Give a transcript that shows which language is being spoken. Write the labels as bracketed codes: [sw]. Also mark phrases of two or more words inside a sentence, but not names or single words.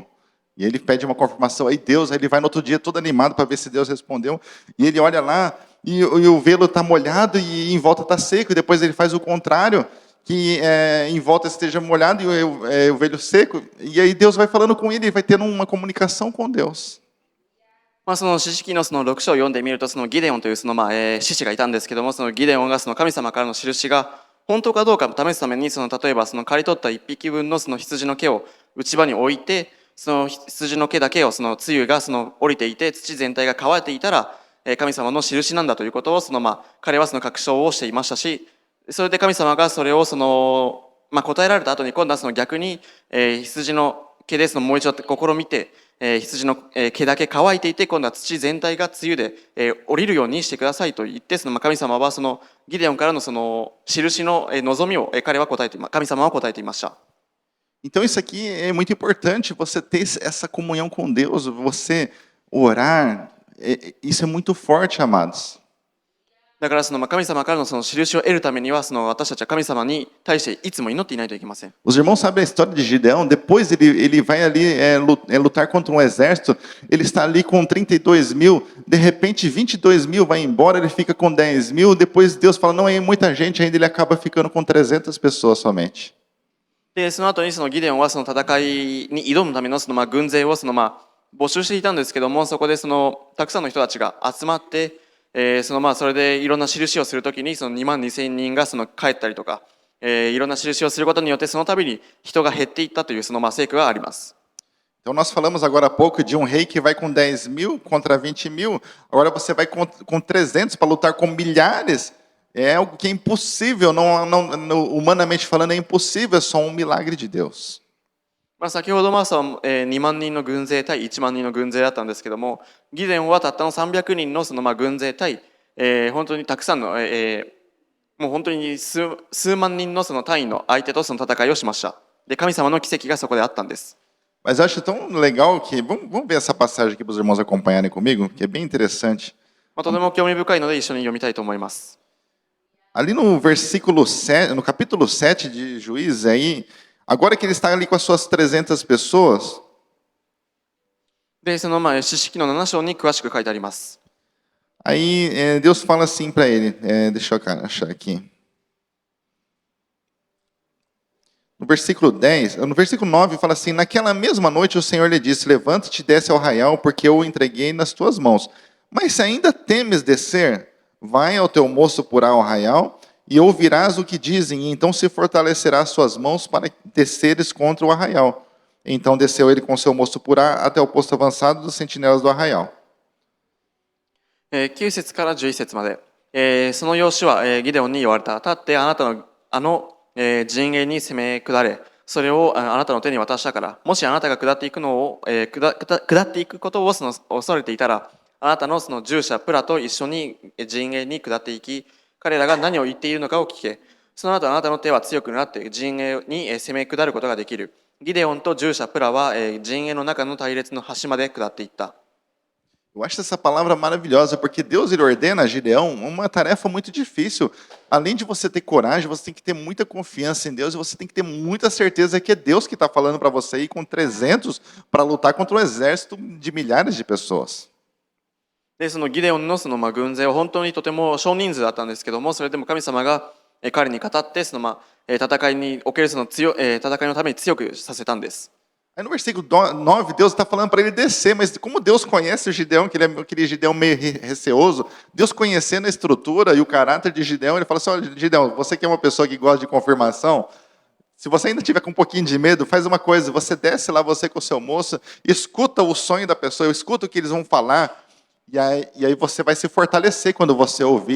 [pt] E ele pede uma confirmação, aí ele vai no outro dia todo animado para ver se Deus respondeu. E ele olha lá, e o velo está molhado e em volta está seco. E depois ele faz o contrário, que em volta esteja molhado e o velo seco. E aí Deus vai falando com ele, e vai tendo uma comunicação com Deus. [ja] 詩式の6章を読んでみると、ギデオンという獅子がいたんですけども、ギデオンが神様からの印が本当かどうかを試すために、例えば刈り取った1匹分の羊の毛を内場に置いて、羊の毛だけを露が降りていて土全体が乾いていたら神様の印なんだということを彼は確証をしていましたし、それで神様がそれを答えられた後に今度は逆に羊の毛でもう一度試みて羊の毛だけ乾いていて、今度は土全体が露で降りるようにしてくださいと言って、その神様はそのギデオンからのその印の望みを彼は答えて、神様は答えていました。 [pt] Então isso aqui é muito importante, você ter essa comunhão com Deus, você orar, isso é muito forte, amados. [ja] だからその神様からのその印を得るためには、その私たちは神様に対していつも祈っていないといけません。 [pt] Os irmãos sabem a história de Gideão, depois ele vai ali lutar contra um exército, ele está ali com 32 mil, de repente 22 mil vai embora, ele fica com 10 mil, depois Deus fala, não, é muita gente ainda, ele acaba ficando com 300 pessoas somente. [ja] で、その後にそのギデオンはその戦いに挑むためのその軍勢を募集していたんですけども、そこでそのたくさんの人たちが集まって、それでいろんな印をするときにその2万2千人がその帰ったりとか、いろんな印をすることによってその度に人が減っていったというその聖句があります。 [pt] Então nós falamos agora há pouco de um rei que vai com 10 mil contra 20 mil, agora você vai com 300 para lutar com milhares, é algo que é impossível, humanamente falando é impossível, é só um milagre de Deus. [ja] 先ほど2万人の軍勢対1万人の軍勢だったんですけども、ギデオンはたったの300人のその軍勢対、本当にたくさんの、もう本当に数万人のその単位の相手とその戦いをしました。で、神様の奇跡がそこであったんです。 [pt] Mas eu acho tão legal que, vamos ver essa passagem aqui para os irmãos acompanharem comigo, que é bem interessante. [ja] とても興味深いので一緒に読みたいと思います。 [pt] Ali no versículo 7, no capítulo 7 de Juízes, aí, agora que ele está ali com as suas 300 pessoas, [ja] で、その詩式の7章に詳しく書いてあります。 [pt] aí Deus fala assim para ele, deixa eu achar aqui. No versículo 10, no versículo 9 fala assim, naquela mesma noite o Senhor lhe disse, levanta-te e desce ao arraial, porque eu o entreguei nas tuas mãos. Mas se ainda temes descer, vai ao teu moço Purá ao arraial, e ouvirás o que dizem, e então se fortalecerás suas mãos para desceres contra o arraial. Então desceu ele com seu moço Purá até o posto avançado dos sentinelas do arraial. [ja] 9 節から11節まで、その様子は、ギデオンに言われた。立ってあなたの陣営に攻め下れ、それをあなたの手に渡したから、もしあなたが下っていくことを恐れていたら、あなたのその従者プラと一緒に陣営に下っていき、彼らが何を言っているのかを聞け。その後あなたの手は強くなって陣営に攻め下ることができる。ギデオンと従者プラは陣営の中の隊列の端まで下っていった。 [pt] Eu acho essa palavra maravilhosa, porque Deus ele ordena a Gideão uma tarefa muito difícil. Além de você ter coragem, você tem que ter muita confiança em Deus e você tem que ter muita certeza que é Deus que está falando para você ir com 300 para lutar contra um exército de milhares de pessoas. [ja] で、そのギデオンの軍勢は本当にとても少人数だったんですけども、それでも神様が彼に語って戦いにおける戦いのために強くさせたんです。 [pt] Aí no versículo 9, Deus está falando para ele descer, mas como Deus conhece o Gideão, que ele é aquele Gideão meio receoso, Deus conhecendo a estrutura e o caráter de Gideão, ele fala assim, olha, Gideão, você que é uma pessoa que gosta de confirmação, se você ainda tiver com um pouquinho de medo, faz uma coisa, você desce lá, você com o seu moço, escuta o sonho da pessoa, escuta o que eles vão falar, e aí você vai se fortalecer quando você ouvir.